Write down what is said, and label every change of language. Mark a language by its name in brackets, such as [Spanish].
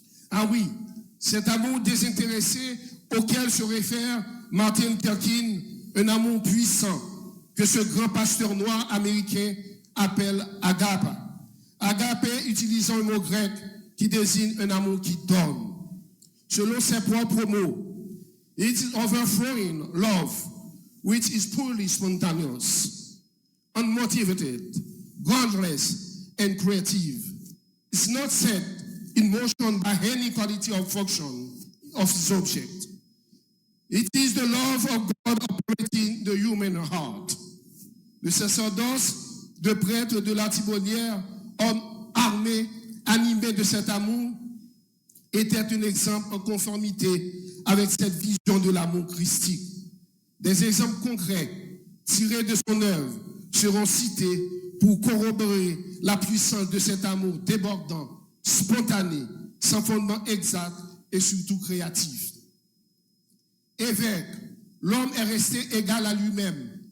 [French] Ah oui, cet amour désintéressé auquel se réfère Martin Luther King, un amour puissant que ce grand pasteur noir américain appelle agape. Agape utilisant un mot grec qui désigne un amour qui donne. Selon ses propres mots, [English] it is overflowing love, which is purely spontaneous, unmotivated, godless, and creative. It's not set in motion by any quality or function of its object. It is the love of God operating the human heart. [French] Le sacerdoce de prêtre de la Thibolière, homme armé, animé de cet amour, était un exemple en conformité avec cette vision de l'amour christique. Des exemples concrets tirés de son œuvre seront cités pour corroborer la puissance de cet amour débordant, spontané, sans fondement exact et surtout créatif. Évêque, l'homme est resté égal à lui-même